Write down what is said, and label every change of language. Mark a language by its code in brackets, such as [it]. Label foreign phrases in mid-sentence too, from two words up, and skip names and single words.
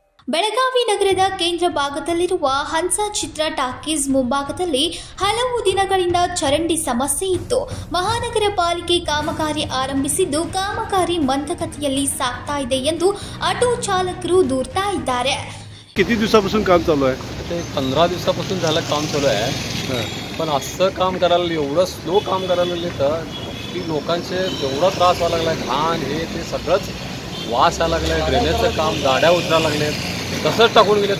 [kn] ಬೆಳಗಾವಿ ನಗರದ ಕೇಂದ್ರ ಭಾಗದಲ್ಲಿರುವ ಹಂಸ ಚಿತ್ರ ಟಾಕೀಸ್ ಮುಂಭಾಗದಲ್ಲಿ ಹಲವು ದಿನಗಳಿಂದ ಚರಂಡಿ ಸಮಸ್ಯೆ ಇತ್ತು. ಮಹಾನಗರ ಪಾಲಿಕೆ ಕಾಮಗಾರಿ ಆರಂಭಿಸಿದ್ದು ಕಾಮಗಾರಿ ಮಂದಗತಿಯಲ್ಲಿ ಸಾಗ್ತಾ ಇದೆ ಎಂದು ಆಟೋ ಚಾಲಕರು ದೂರ್ತಾ ಇದ್ದಾರೆ. [mr] किती दिवसापासून काम चालू आहे? ते 15 दिवसापासून झालं काम चालू आहे. पण असं काम करायला एवढं स्लो काम करायला लागले तर की लोकांचे एवढा त्रास व्हायला लागला. घाण हे ते सगळंच वास यायला लागलाय. ड्रेनेजचं काम गाड्या उतरायला लागलेत. तसंच टाकून गेलेत.